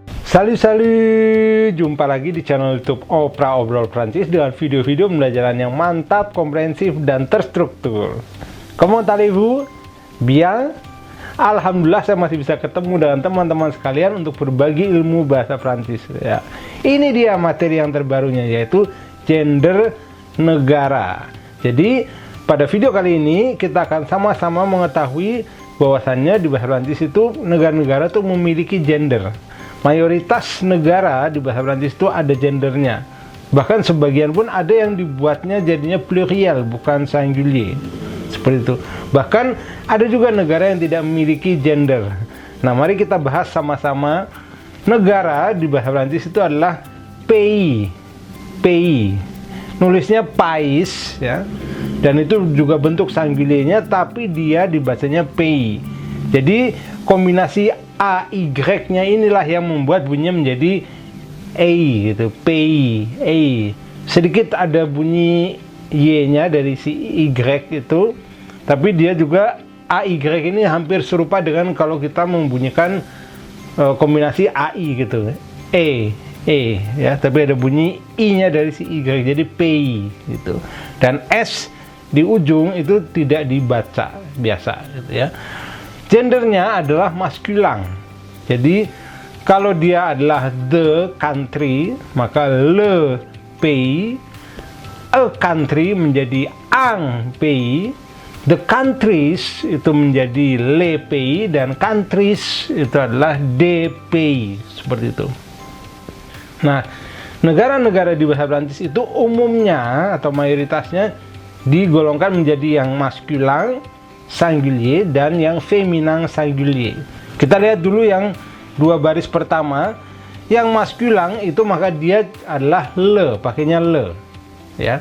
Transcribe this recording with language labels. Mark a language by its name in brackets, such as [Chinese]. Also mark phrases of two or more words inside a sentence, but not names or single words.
[Indonesian] Salut, jumpa lagi di channel YouTube Opera Obrol Prancis dengan video-video pembelajaran yang mantap, komprehensif, dan terstruktur. [French] Comment allez-vous? Bien? [Indonesian] Alhamdulillah saya masih bisa ketemu dengan teman-teman sekalian untuk berbagi ilmu bahasa Prancis. Ya. Ini dia materi yang terbarunya, yaitu gender negara. Jadi pada video kali ini kita akan sama-sama mengetahui bahwasannya di bahasa Prancis itu negara-negara itu memiliki gender. Mayoritas negara di bahasa Prancis itu ada gendernya. Bahkan sebagian pun ada yang dibuatnya jadinya pluriel, bukan singulier. Seperti itu. Bahkan ada juga negara yang tidak memiliki gender. Nah, mari kita bahas sama-sama. Negara di bahasa Prancis itu adalah pays. Pays. Nulisnya pays, ya. Dan itu juga bentuk singuliernya, tapi dia dibacanya pays. Jadi kombinasi AY-nya inilah yang membuat bunyinya menjadi A gitu, pays, A. Sedikit ada bunyi Y-nya dari si Y itu, tapi dia juga AY ini hampir serupa dengan kalau kita membunyikan kombinasi AI gitu, E, ya, tapi ada bunyi I-nya dari si Y, jadi pays gitu. Dan S di ujung itu tidak dibaca biasa gitu ya. Gendernya adalah maskulan. Jadi kalau dia adalah [English] the country, [Indonesian] maka [French] le pays, [English] a country [Indonesian] menjadi [French] un pays, [English] the countries [Indonesian] itu menjadi [French] les pays, [Indonesian] dan countries itu adalah [French] des pays, [Indonesian] seperti itu. Nah, negara-negara di bahasa Prancis itu umumnya atau mayoritasnya digolongkan menjadi yang maskulan singulier dan yang feminin singulier. Kita lihat dulu yang dua baris pertama. Yang maskulan itu maka dia adalah le, pakainya le, ya.